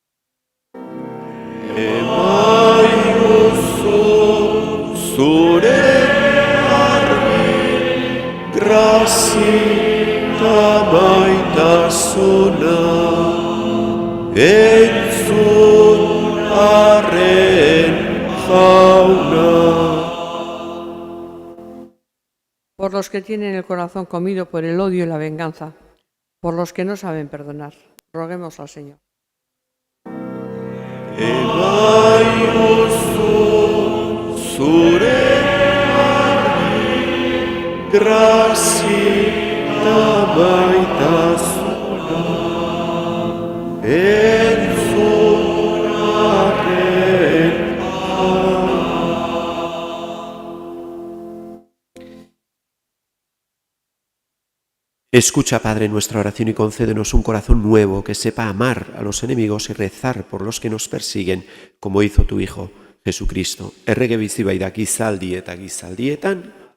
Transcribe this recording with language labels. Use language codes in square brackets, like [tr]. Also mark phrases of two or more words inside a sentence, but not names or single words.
[eu] Zure argi, grazita baitasuna, entzun arren jauna. [es] Por los que tienen el corazón comido por el odio y la venganza, por los que no saben perdonar, roguemos al Señor. [eu] Zure argi, grazita baitasuna, entzun arren [es] Escucha, Padre, nuestra oración y concédenos un corazón nuevo que sepa amar a los enemigos y rezar por los que nos persiguen, como hizo tu Hijo, Jesucristo. [eu] Errege bizi bai da gizaldi eta gizaldietan.